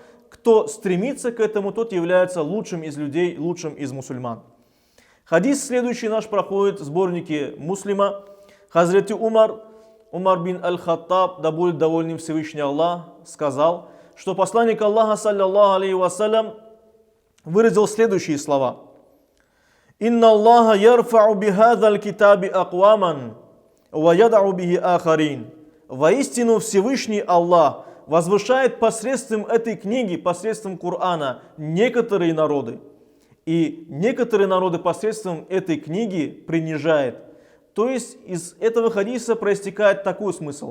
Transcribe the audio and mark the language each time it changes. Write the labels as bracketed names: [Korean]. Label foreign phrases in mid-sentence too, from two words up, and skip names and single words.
[Russian] Кто стремится к этому, тот является лучшим из людей, лучшим из мусульман. Хадис следующий наш проходит в сборнике Муслима. Хазрати Умар бин Аль-Хаттаб, да будет доволен Всевышний Аллах, сказал, что посланник Аллаха, [Arabic] صلى الله عليه وسلم, [Russian] выразил следующие слова: [Arabic] «إن الله يرفع بهذا الكتاب أقواما». وَيَدَعُ بِهِ آخَرِينَ. [Russian] Воистину Всевышний Аллах возвышает посредством этой книги, посредством Корана, некоторые народы. И некоторые народы посредством этой книги принижает. То есть из этого хадиса проистекает такой смысл.